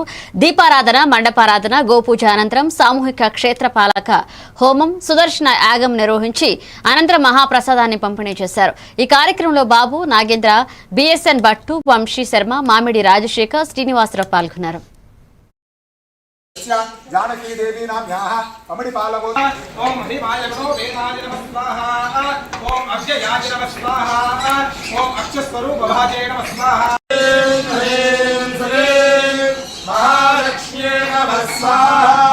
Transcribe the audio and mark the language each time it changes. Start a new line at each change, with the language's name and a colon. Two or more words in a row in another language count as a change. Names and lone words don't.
Telugu: దీపారాధన, మండపారాధన, గోపూజ అనంతరం సామూహిక క్షేత్రపాలక హోమం, సుదర్శన యాగం నిర్వహించి అనంతరం మహాప్రసాదాన్ని పంపిణీ చేశారు. ఈ కార్యక్రమంలో బాబు, నాగేంద్ర, బిఎస్ఎన్ భట్టు, వంశీ శర్మ, మామిడి రాజశేఖర్, శ్రీనివాసరావు పాల్గొన్నారు.
Sanskrit: जानकी देवी नाम्याः कमणिपालको ओम हरिमाय नमो वेदाय नमः स्वाहा ओम अव्ययाय नमः स्वाहा ओम अक्षस्वरूप भाजे नमः स्वाहा ह्रीं श्रीं महालक्ष्म्यै नमः स्वाहा